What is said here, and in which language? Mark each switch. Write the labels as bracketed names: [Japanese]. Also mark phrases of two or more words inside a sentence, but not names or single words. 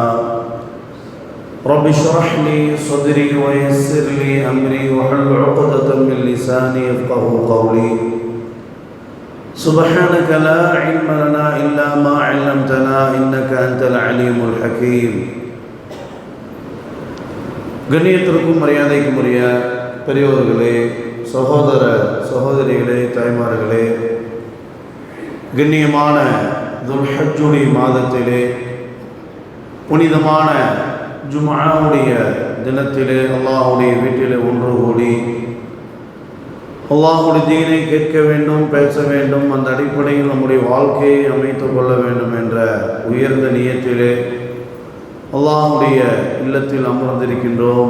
[Arabic] رب اشرح لي صدري ويسر لي أمري واحلل عقدة من لساني يفقهوا قولي. سبحانك لا علم لنا إلا ما علمتنا إنك أنت العليم الحكيم. [Tamil] கண்ணியத்திற்கும் மரியாதைக்கும் உரிய பெரியோர்களே, சகோதர சகோதரிகளே, தாய்மார்களே, கண்ணியமான துல்ஹஜ்ஜுடைய மாதத்திலே புனிதமான ஜும்ஆவுடைய தினத்திலே அல்லாஹ்வுடைய வீட்டிலே ஒன்று கூடி அல்லாஹ்வுடைய தீனை கேட்க வேண்டும், பேச வேண்டும், அந்த அடிப்படையில் நம்முடைய வாழ்க்கையை அமைத்துக் கொள்ள வேண்டும் என்ற உயர்ந்த நியத்திலே அல்லாஹ்வுடைய இல்லத்தில் அமர்ந்திருக்கின்றோம்.